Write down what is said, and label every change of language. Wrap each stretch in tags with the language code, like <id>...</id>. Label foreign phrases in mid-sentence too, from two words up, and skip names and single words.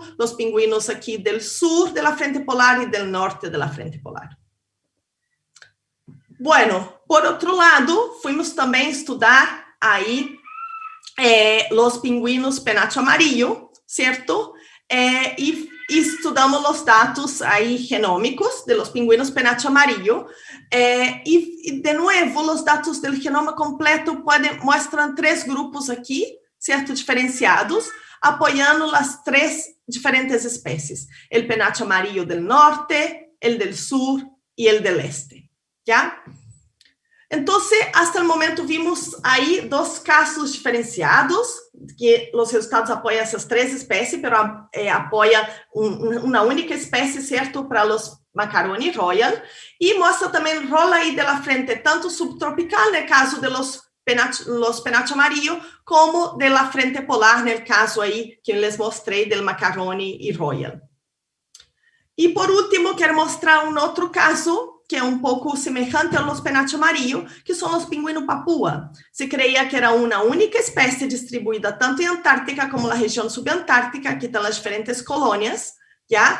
<pt>Os pinguinos aqui do sul da frente polar e do norte da frente polar. Bueno, por outro lado, fomos também estudar aí os pinguinos</pt> <es>penacho amarillo,</es> <pt>certo? E estudamos os dados aí genômicos</pt> <es>de los pingüinos penacho amarillo,</es> <pt>e de novo, os dados do genoma completo mostram 3 grupos aqui, certo, diferenciados, apoiando as 3 diferentes espécies, o</pt> <es>penacho amarillo del norte, el del sur</es> <pt>e</pt> <es>el del este, ¿ya? Entonces, hasta el momento vimos ahí 2 casos diferenciados,</es> <pt>que os resultados apoiam essas 3 espécies, pero apoia uma única espécie, certo, para os Macaroni Royal, e mostra também o rol aí da frente, tanto subtropical, no caso</pt> <es>de los penacho amarillo,</es> <pt>como</pt> <es>de la frente polar,</es> <pt>no caso aí que eu les mostrei del Macaroni e Royal. E por último, quero mostrar outro caso, que é pouco semelhante aos</pt> <es>penacho amarillo,</es> <pt>que são os pingüinos papua. Se creia que era uma única espécie distribuída tanto em Antártica como na região subantártica, aqui estão as diferentes colônias, já?</pt>